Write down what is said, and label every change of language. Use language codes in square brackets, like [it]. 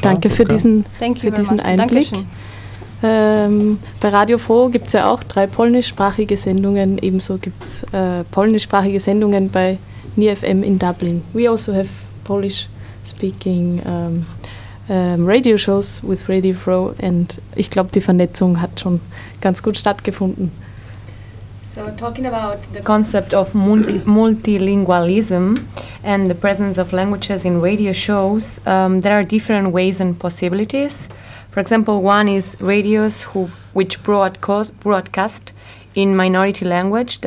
[de] Danke für diesen Einblick. Dankeschön. Bei Radio Froh gibt es ja auch drei polnischsprachige Sendungen. Ebenso gibt es polnischsprachige Sendungen bei NIFM in Dublin. [en] We also have Polish-speaking radio shows with Radio Froh. [de] And ich glaube, die Vernetzung hat schon ganz gut stattgefunden. [en] So talking about the concept of multilingualism and the presence of languages in radio shows, there are different ways and possibilities. For example, one is radios which broadcast in minority language.